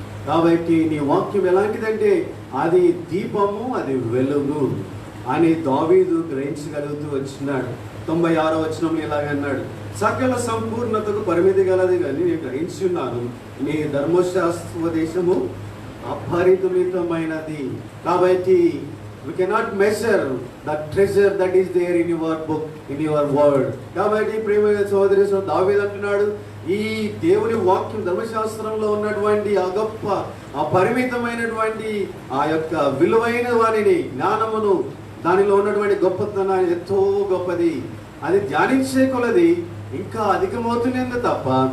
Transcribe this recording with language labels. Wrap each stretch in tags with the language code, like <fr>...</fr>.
<te>కాబట్టి నీ వాక్యం ఎలాంటిదంటే అది దీపము, అది వెలుగు అని దావీదు గ్రహించగలుగుతూ వచ్చినాడు. 96వ వచనంలో ఇలాగన్నాడు, సకల సంపూర్ణతకు పరిమితి గలది కానీ నేను గ్రహించున్నాను, నీ ధర్మశాస్త్రోపదేశము అపరిమితమైనది. కాబట్టి</te> <en>we cannot measure the treasure that is there in your book, in your word.</en> <te>కాబట్టి ప్రియమైన సోదరి దావీదు అంటున్నాడు, ఈ దేవుని వాక్యం ధర్మశాస్త్రంలో ఉన్నటువంటి ఆ గొప్ప అపరిమితమైనటువంటి ఆ యొక్క విలువైన వారిని, జ్ఞానమును, దానిలో ఉన్నటువంటి గొప్పతనాన్ని ఎంతో గొప్పది. అది ధ్యానించే కొలది ఇంకా అధికమవుతున్నది తప్ప</te>